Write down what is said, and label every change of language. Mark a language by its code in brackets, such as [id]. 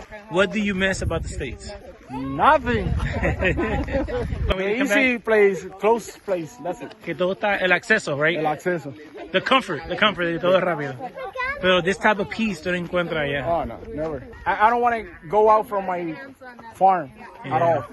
[en] What do you miss about the States? Nothing. The easy place, close place, that's it. [es] Que todo está, el acceso, [en] right? [es] El acceso. [en] The comfort [es] de todo es rápido. Pero [en] this type of peace [es] tú no encuentras allá. [en] Oh, no, never. I don't want to go out from my farm at all.